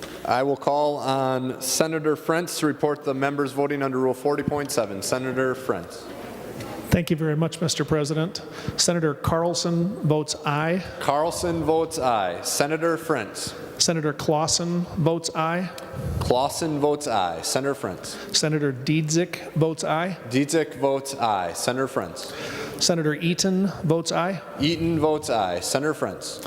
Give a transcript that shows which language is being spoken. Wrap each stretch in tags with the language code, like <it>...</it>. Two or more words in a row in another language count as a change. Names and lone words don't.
<en>I will call on Senator Frentz to report the members voting under Rule 40.7. Senator Frentz. Thank you very much, Mr. President. Senator Carlson votes aye. Carlson votes aye. Senator Frentz. Senator Clausen votes aye. Clausen votes aye. Senator Frentz. Senator Dietzick votes aye. Dietzick votes aye. Senator Frentz. Senator Eaton votes aye. Eaton votes aye. Senator Frentz.</en>